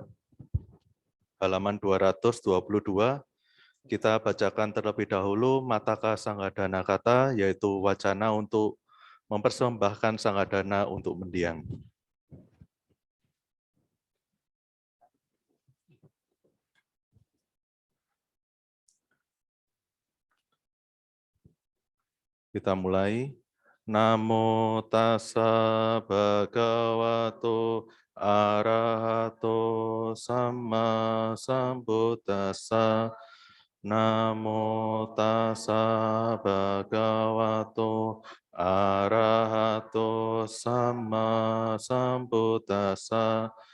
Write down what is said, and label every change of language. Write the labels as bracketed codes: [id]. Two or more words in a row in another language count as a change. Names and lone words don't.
[id] Halaman 222, kita bacakan terlebih dahulu Mataka Sanggadana Kata, yaitu wacana untuk mempersembahkan Sanggadana untuk mendiang. Kita mulai. [pi] Namo tassa bhagavato arahato sama sambuddhassa. Namo tassa bhagavato arahato sama sambuddhassa.